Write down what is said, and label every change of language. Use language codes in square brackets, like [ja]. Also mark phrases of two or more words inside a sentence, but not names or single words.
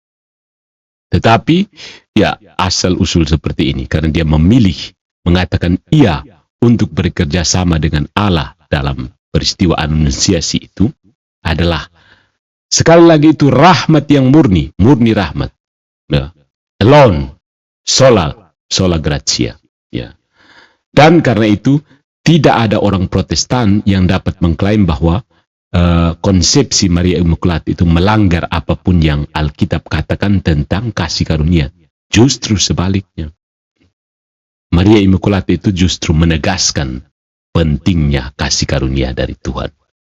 [id] Tetapi, ya, asal-usul seperti ini, karena dia memilih mengatakan iya untuk bekerja sama dengan Allah dalam peristiwa anunciasi itu adalah, sekali lagi itu rahmat yang murni rahmat. Ya. Alone, [la] sola gratia, [id] ya. Dan karena itu, tidak ada orang Protestan yang dapat mengklaim bahwa konsepsi Maria Immaculata itu melanggar apapun yang Alkitab katakan tentang kasih karunia. Justru sebaliknya. Maria Immaculata itu justru menegaskan pentingnya kasih karunia dari Tuhan.